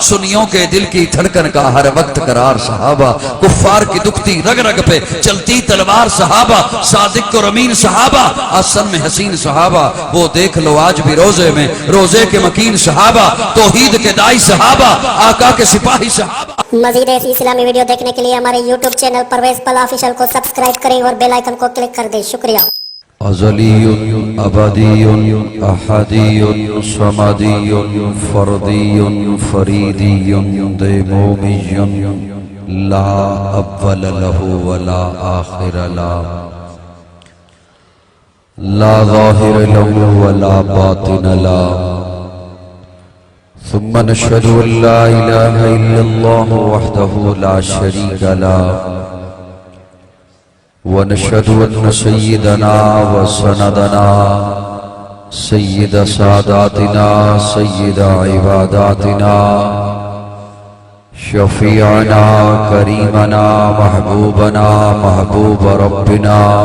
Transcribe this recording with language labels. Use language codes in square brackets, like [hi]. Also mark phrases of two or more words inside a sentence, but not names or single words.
[ur] سنیوں کے دل کی دھڑکن کا ہر وقت قرار صحابہ، کفار کی دکھتی رگ رگ پہ چلتی تلوار صحابہ، صادق اور امین صحابہ، آسن میں حسین صحابہ، وہ دیکھ لو آج بھی روزے میں روزے کے مکین صحابہ، توحید کے دائی صحابہ، آقا کے سپاہی صحابہ۔ مزید ایسی اسلامی ویڈیو دیکھنے کے لیے ہمارے یوٹیوب چینل پرویز پل آفیشل کو سبسکرائب کریں اور بیل آئیکن کو کلک کر دیں۔ شکریہ۔ [ar] ازلی ابدی احدی صمدی فردی فریدی دیمومی لا اول له ولا آخر لا ظاہر له ولا باطن له ثم نشهد ان لا اله الا الله وحده لا شريك له ونشهد أن سيدنا وسندنا سيد ساداتنا سيد عباداتنا شفيعنا كريمنا محبوبنا محبوب ربنا